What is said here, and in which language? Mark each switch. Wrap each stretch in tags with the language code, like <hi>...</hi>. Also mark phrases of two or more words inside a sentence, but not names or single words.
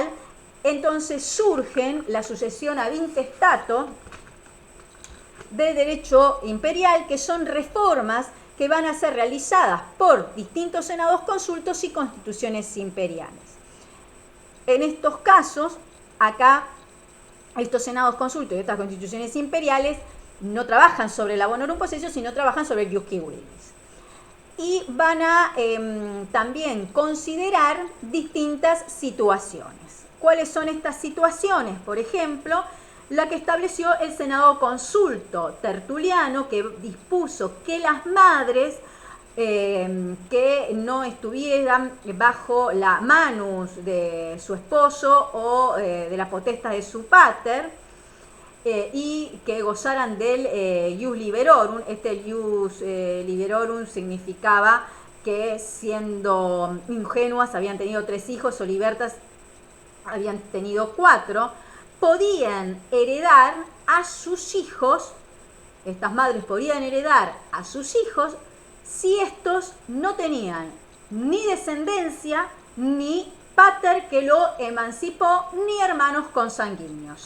<es>Entonces surgen la sucesión</es> <la>ad intestato</la> <es>del derecho imperial, que son reformas que van a ser realizadas por distintos senados consultos y constituciones imperiales. En estos casos, acá, estos senados consultos y estas constituciones imperiales no trabajan sobre la</es> <la>bonorum possessio,</la> <es>sino trabajan sobre el</es> <la>ius civilius.</la> <es>Y van a también considerar distintas situaciones. ¿Cuáles son estas situaciones? Por ejemplo, la que estableció el Senado Consulto Tertuliano, que dispuso que las madres que no estuvieran bajo la manus de su esposo o de la potestad de su pater, y que gozaran del</es> <la>ius liberorum.</la> <es>Este</es> <la>ius liberorum</la> <es>significaba que, siendo ingenuas, habían tenido 3 hijos, o libertas habían tenido 4, podían heredar a sus hijos. Estas madres podían heredar a sus hijos si estos no tenían ni descendencia, ni pater que lo emancipó, ni hermanos consanguíneos.</es>